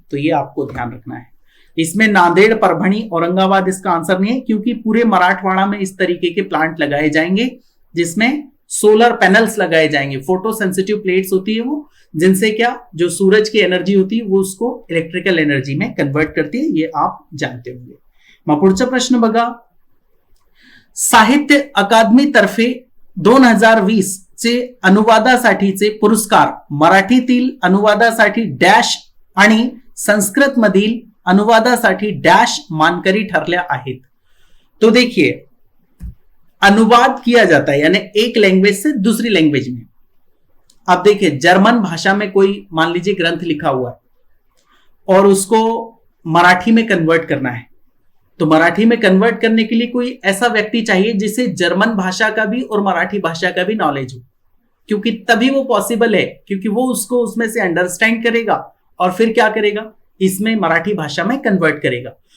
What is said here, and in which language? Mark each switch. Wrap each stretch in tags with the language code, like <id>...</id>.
<hi>तो ये आपको ध्यान रखना है। इसमें नांदेड़, परभणी, औरंगाबाद इसका आंसर नहीं है, क्योंकि पूरे मराठवाड़ा में इस तरीके के प्लांट लगाए जाएंगे जिसमें सोलर पैनल्स लगाए जाएंगे। फोटो सेंसिटिव प्लेट्स होती है वो, जिनसे क्या जो सूरज की एनर्जी होती है वो उसको इलेक्ट्रिकल एनर्जी में कन्वर्ट करती है, ये आप जानते होंगे।</hi> <mr>मग पुढचा प्रश्न बघा, साहित्य अकादमी तर्फे 2020 चे अनुवादासाठीचे पुरस्कार मराठीतील अनुवादासाठी डॅश आणि संस्कृत मधील अनुवादासाठी डॅश मानकरी ठरल्या आहेत।</mr> <hi>तो देखिए, अनुवाद किया जाता है यानी एक लैंग्वेज से दूसरी लैंग्वेज में। अब देखिए, जर्मन भाषा में कोई मान लीजिए ग्रंथ लिखा हुआ है और उसको मराठी में कन्वर्ट करना है, तो मराठी में कन्वर्ट करने के लिए कोई ऐसा व्यक्ति चाहिए जिसे जर्मन भाषा का भी और मराठी भाषा का भी नॉलेज हो, क्योंकि तभी वो पॉसिबल है, क्योंकि वो उसको उसमें से अंडरस्टैंड करेगा और फिर क्या करेगा, इसमें मराठी भाषा में कन्वर्ट करेगा।</hi>